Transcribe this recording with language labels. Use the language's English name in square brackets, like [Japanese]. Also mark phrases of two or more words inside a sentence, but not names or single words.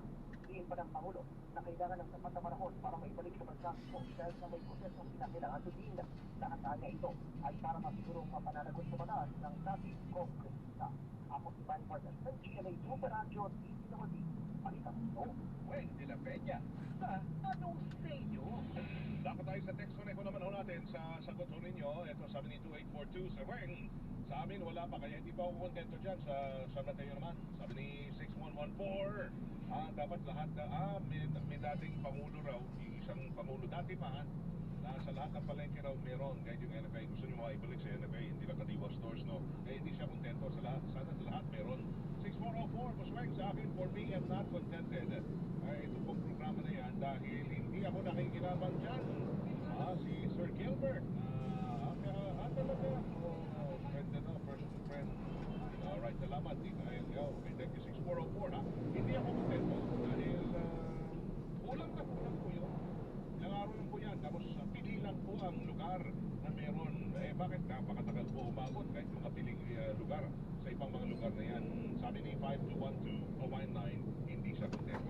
[Filipino] Diin pa ng Pangulo na kailangan ng sapat na panahon para maibalik sa bansa kung dahil na may prosesong kinakailangan sundin. Lahat niya ito ay para masigurong mapananagot sa batas ng dating kongresa. Ako si Manny Vargas ng GMA Super Radio DPWD. Palitan ito. Weng de la Peña. Anong sa inyo? Dapat tayo sa text connect ko naman ho natin sa sagot ho ninyo. Ito sabi ni 2842 sa Weng. Sa amin wala pa kaya hindi pa ako kontento dyan sa San Mateo naman. Sabi ni 6114. Dapat lahat may dating Pangulo raw, isang Pangulo dati pa na sa lahat ng palengke raw meron. Kahit yung NFA, gusto nyo maibalik sa NFA, hindi lang kadiwa stores, no? Kaya hindi siya kontento sa lahat. Sana sa lahat meron. 6404, Musweng, sa akin, [English] for me, I'm not contented. [Filipino] Ito pong programa na yan dahil hindi ako nakikinabang dyan. Si Sir Gilbert, talaga, friend na, [English] personal friend. [Filipino] Alright, salamat. [English] Okay, thank you, 6404, [Filipino] ha? Hindi ako kontento dahil kulang po yun. Ilang araw lang po yan. Tapos pili lang po ang lugar na meron. Bakit napakatagal po umabot kahit mga piling lugar sa ibang mga lugar na yan. Sabi ni 5212-019, hindi siya kontento.